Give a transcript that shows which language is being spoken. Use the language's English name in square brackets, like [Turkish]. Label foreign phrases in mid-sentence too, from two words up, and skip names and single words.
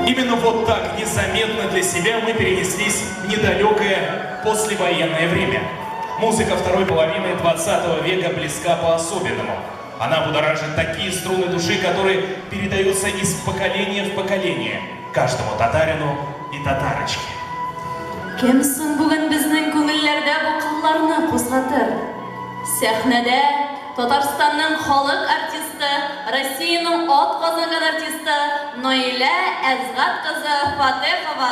[Russian] Именно вот так, незаметно для себя, мы перенеслись в недалекое послевоенное время. Музыка второй половины 20 века близка по-особенному. Она будоражит такие струны души, которые передаются из поколения в поколение каждому татарину и татарочке. [Tatar] Кем соң бүген безнең күңелләрдә бу кылларны кузгатыр? Сәхнәдә Татарстанның халык артисты, Россиянең ат казанган артисты Наилә Әзгат кызы Фатехова.